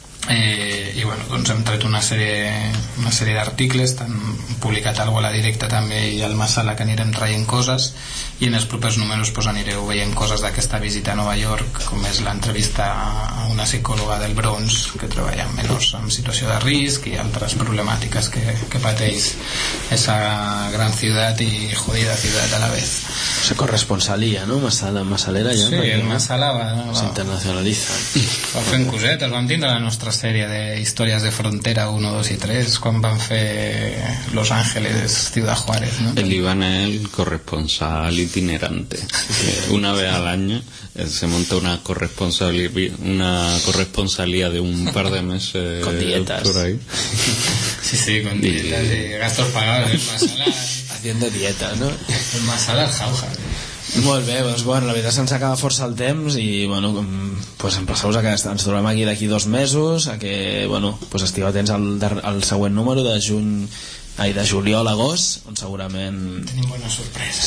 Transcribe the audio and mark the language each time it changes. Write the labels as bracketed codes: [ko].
[ca] i bueno, doncs hem tret una sèrie d'articles, han publicat alguna cosa a la directa també i al Massala, que anirem traient coses, i en els propers números pues, anireu veient coses d'aquesta visita a Nova York, com és l'entrevista a una psicòloga del Bronx que treballa amb menors en situació de risc i altres problemàtiques que pateix esa gran ciutat i jodida ciutat [es] a la vez. [ca] Se corresponsalia, no? Massalera, ja? Sí, el Massala va s'internacionalitza. Va fer un coset, el vam tindre a la nostra sèrie de històries de frontera 1, 2 i 3 quan van fer Los Ángeles, Ciudad Juárez, no? [es] El Iván és el corresponsal itinerante, que una vez al año se monta una corresponsalía de un par de meses con dietas por ahí. Sí, sí, con dietas y gastos pagados en Massala, haciendo dieta, ¿no? En Massala, jauja. [ca] Molt bé, doncs, bueno, la veritat se'ns acaba força el temps i bueno, pues, empassau-vos a que ens trobem aquí d'aquí 2 mesos, a que bueno, pues, estigueu atents al següent número de juny, ai, de juliol a agost, on segurament tenim bona sorpresa.